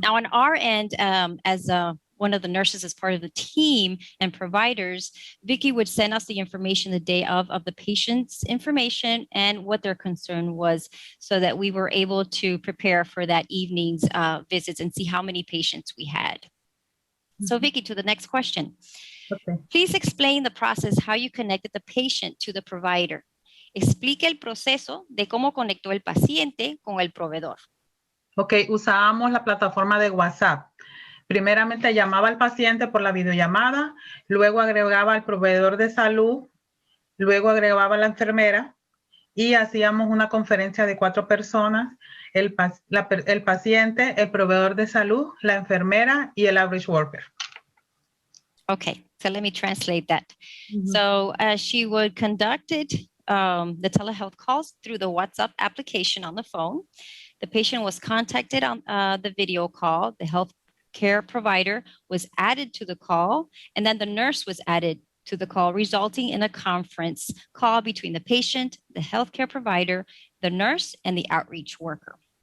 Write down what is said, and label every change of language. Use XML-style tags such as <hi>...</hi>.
<en>Now on our end, as one of the nurses as part of the team and providers, Vicky would send us the information the day of the patient's information and what their concern was so that we were able to prepare for that evening's visits and see how many patients we had. Mm-hmm. So Vicky, to the next question. Okay. Please explain the process, how you connected the patient to the provider.</en> <es>Explique el proceso de cómo conectó el paciente con el proveedor. Ok, usábamos la plataforma de WhatsApp. Primeramente llamaba al paciente por la videollamada, luego agregaba al proveedor de salud, luego agregaba a la enfermera y hacíamos una conferencia de 4 personas el paciente, el proveedor de salud, la enfermera y el</es> <en>average worker. Okay, so let me translate that. Mhm. So she would conduct the telehealth calls through the WhatsApp application on the phone. The patient was contacted on the video call. The healthcare provider was added to the call, and then the nurse was added to the call, resulting in a conference call between the patient, the healthcare provider, the nurse, and the outreach worker.</en>